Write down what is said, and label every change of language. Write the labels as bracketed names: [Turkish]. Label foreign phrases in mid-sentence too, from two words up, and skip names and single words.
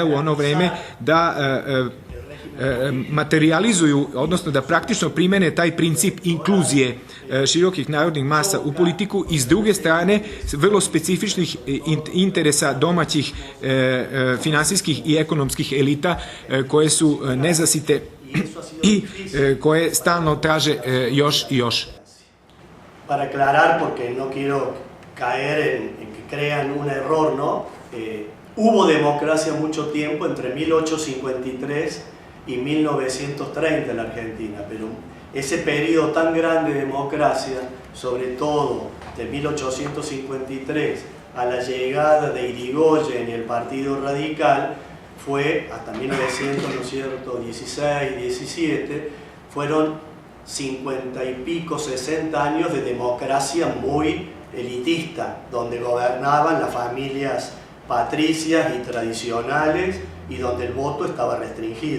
[Serbian] u ono vreme da materializuju, odnosno da praktično primene taj princip inkluzije širokih narodnih masa u politiku i s druge strane vrlo specifičnih interesa domaćih finansijskih i ekonomskih elita koje su nezasite i koje stalno traže još i još. [Spanish] Para aclarar, porque no quiero caer en que crean un error, ¿no? Hubo democracia mucho tiempo, entre 1853 y 1930 en la Argentina, pero ese periodo tan grande de democracia, sobre todo de 1853 a la llegada de Irigoyen y el Partido Radical, fue hasta 1916, 17, fueron 50 y pico, 60 años de democracia muy elitista, donde gobernaban las familias patricias y tradicionales y donde el voto estaba restringido.